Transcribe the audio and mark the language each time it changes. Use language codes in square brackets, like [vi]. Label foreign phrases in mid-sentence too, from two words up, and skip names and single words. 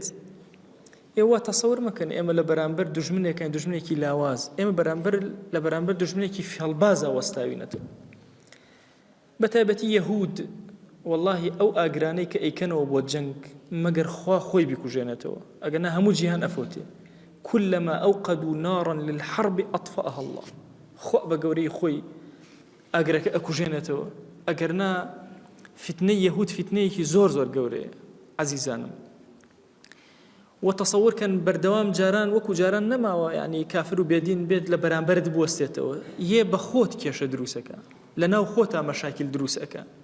[ckb] ئێوە تەسەور مەکەن ئێمە لە بەرامبەر دوژمنێکین، دوژمنێکی لاواز، ئێمە لە بەرامبەر دوژمنێکی فێڵبازە وەستاوینەتەوە. بەتایبەتی یەهود واللهی ئەو ئاگرانەی کە ئەیکەنەوە بۆ جەنگ مەگەر خوا خۆی بیکوژێنێتەوە، ئەگەنا هەموو جیهان ئەفۆتێ. [ar] كلما أوقدوا نارا للحرب أطفأها الله. [ckb] خوا بەگەورەی خۆی ئاگرەکە ئەکوژێنێتەوە، ئەگەرنا فتنەی یەهود فتنەیەکی زۆر گەورەیە عەزیزانم. وتصورکەن بەردەوام جاران وەکو جاران نەماوە، یعنی کافر و بێدین بێت لە بەرامبەرت بوەستێتەوە، یێ بە خۆت کێشە دروستەکە، لە ناو خۆتا مەشاکل دروستەکە.